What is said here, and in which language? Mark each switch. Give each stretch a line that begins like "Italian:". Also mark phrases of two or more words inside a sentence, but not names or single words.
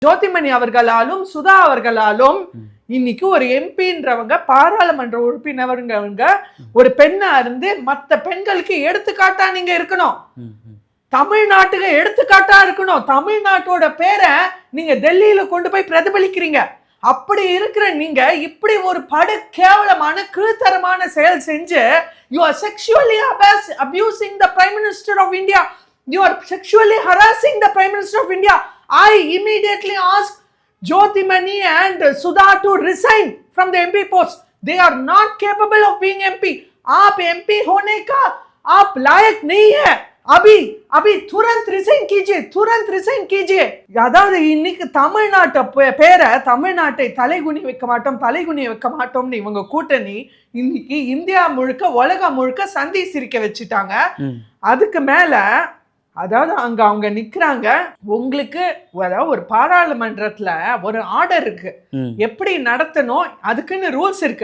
Tamil: ஜோதிமணி அவர்களாலும் சுதா அவர்களாலும் இன்னைக்கு ஒரு எம்பின்றவங்க பாராளுமன்ற உறுப்பினருங்க ஒரு பெண்ணா இருந்து மற்ற பெண்களுக்கு எடுத்துக்காட்டா நீங்க இருக்கணும். தமிழ்நாட்டுக்கு எடுத்துக்காட்டா இருக்கணும். தமிழ்நாட்டோட பேரை நீங்க டெல்லியில கொண்டு போய் பிரதிபலிக்கிறீங்க. அப்படி இருக்கிற நீங்க இப்படி ஒரு படு கேவலமான கீழ்த்தரமான செயல் செஞ்சு
English: you are sexually abusing the Prime Minister of India. You are sexually harassing the Prime Minister of India. I immediately asked Jyotimani and Sudha to resign from the MP post. They are not capable of being MP.
Hindi: आप MP होने का आप लायक नहीं है. अभी तुरंत रिजाइन कीजिए.
Tamil: அதாவது இன்னைக்கு தமிழ்நாட்டை பேரை தமிழ்நாட்டை தலைகுனி வைக்க மாட்டோம்னு இவங்க கூட்டணி இன்னைக்கு இந்தியா முழுக்க உலகம் முழுக்க சந்தி சிரிக்க வச்சுட்டாங்க. அதுக்கு மேல அதாவது அங்க அவங்க நிக்கிறாங்க. உங்களுக்கு அதாவது ஒரு பாராளுமன்றத்துல ஒரு ஆர்டர் இருக்கு, எப்படி நடத்தணும் அதுக்குன்னு ரூல்ஸ் இருக்கு.